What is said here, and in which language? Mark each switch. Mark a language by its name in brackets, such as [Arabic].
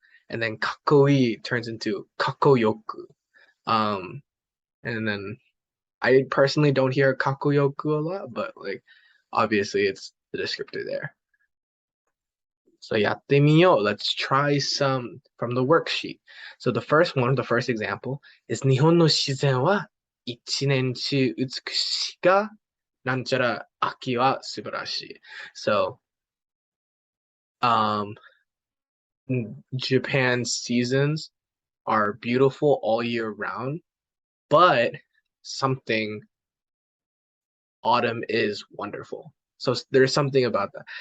[English] And then kakoi turns into kakoyoku. Um, and then I personally don't hear kakoyoku a lot, but like obviously it's the descriptor there. So [Japanese] yatte miyo. [English] Let's try some from the worksheet. So the first one, the first example is [Japanese] 日本の自然は一年中美しいがなんちゃら秋は素晴らしい. [English] So um Japan's seasons are beautiful all year round, but something autumn is wonderful. So there's something about that.